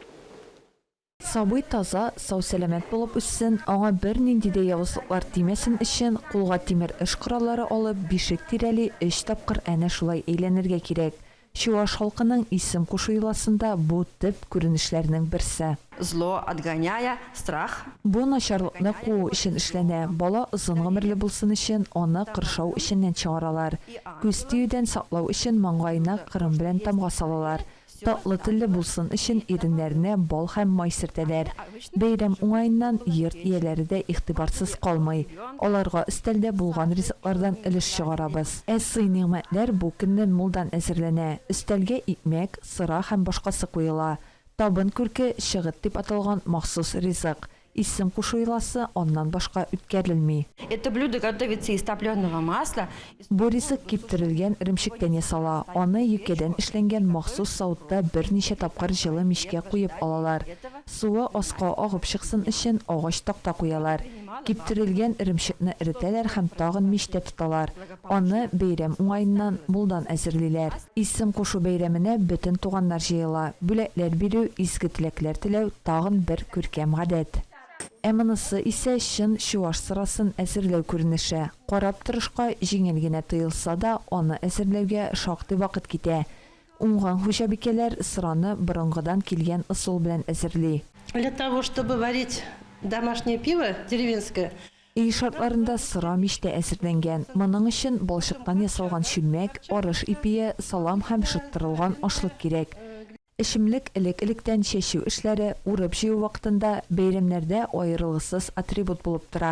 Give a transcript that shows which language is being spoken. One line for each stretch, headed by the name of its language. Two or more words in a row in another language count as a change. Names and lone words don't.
Tatar: Сабый таза, сау-сәламәт булып үссен, аңа бер нинди дә явызлыклар тимәсен өчен кулга тимер эш кораллары алып, бишек тирәли 3 тапкыр әнә шулай әйләнергә кирәк. Чуаш халкының исем кушу йоласында бу төп күренешләрнең берсе.
Russian: Зло отгоняя, страх.
Tatar: Бу начарлыкны куу өчен эшләнә. Бала озын гомерле булсын өчен аны кыршау өченнән чыгаралар. Күз тиюдән саклау өчен маңгаена кырым белән тамга салалар. Татлы телле булсын өчен иреннәренә бал һәм май сөртәләр. Бәйрәм уңаеннан йорт ияләре дә игътибарсыз калмый. Аларга өстәлдә булган ризыклардан өлеш чыгарабыз. Әсый нигъмәтләр бу көннән мулдан әзерләнә. Өстәлгә икмәк, сыра һәм башкасы куела. Табын күрке шыгыт дип аталган махсус ризык. Исем кушу йоласы аннан башка үткәрелми.
Russian: Это блюдо готовится из топленого масла.
Tatar: Бу ризык киптерелгән иремчектән ясала. Аны юкәдән эшләнгән махсус савытта берничә тапкыр җылы мичкә куеп алалар. Суы аска агып чыксын өчен агач такта куялар. Киптерелгән иремчекне эретәләр һәм тагын мичтә тоталар. Аны бәйрәм уңаеннан мулдан әзерлиләр. Исем кушу бәйрәменә бөтен туганнар җыела. Бүләкләр бирү, изге теләкләр теләү тагын бер күркәм гадәт. Монысы исә чын чуаш сырасын әзерләү күренеше. Карап торышка җиңел генә тоелса да, аны әзерләүгә шактый вакыт китә. Уңган хуҗабикәләр сыраны борынгыдан килгән ысул белән әзерли.
Russian: Для того, чтобы варить домашнее пиво деревенское,
Tatar: Өй шартларында сыра мичтә әзерләнгән. Моның өчен балчыктан ясалган чүлмәк, арыш ипие, салам һәм шыттырылган ашлык кирәк. Эшемлек элек-электән чәчү эшләре урып җыю вакытында бәйрәмнәрдә аерылгысыз атрибут булып тора.